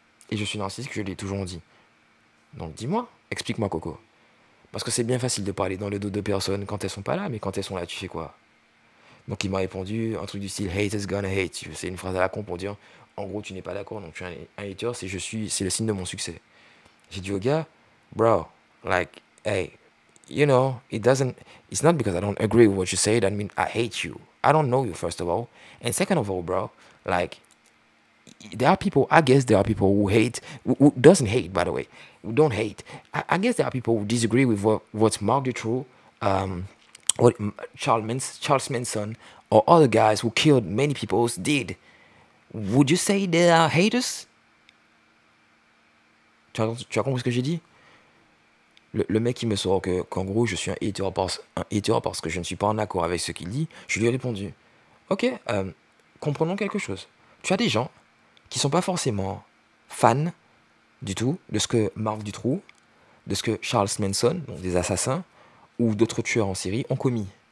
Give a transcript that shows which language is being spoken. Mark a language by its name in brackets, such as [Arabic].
[French] Et je suis narcissique, je l'ai toujours dit. Donc dis-moi, explique-moi Coco. Parce que c'est bien facile de parler dans le dos de personnes quand elles sont pas là, mais quand elles sont là, tu fais quoi? Donc il m'a répondu un truc du style [English] hate is gonna hate. [French] C'est une phrase à la con pour dire en gros tu n'es pas d'accord, donc tu es un hater, c'est le signe de mon succès. J'ai dit au gars, [English] bro, like, hey, you know, it's not because I don't agree with what you say that mean I hate you. I don't know you first of all. And second of all, bro, like, I guess there are people who hate, who doesn't hate, by the way, who don't hate. I guess there are people who disagree with what Mark Dutroux, what Charles Manson, or other guys who killed many people did. Would you say they are haters? [French] Tu as compris ce que j'ai dit? Le mec qui me sort qu'en gros je suis un hater parce que je ne suis pas en accord avec ce qu'il dit, je lui ai répondu, ok, comprenons quelque chose. Tu as des gens qui sont pas forcément fans du tout de ce que Mark Dutroux, de ce que Charles Manson, donc des assassins, ou d'autres tueurs en série ont commis.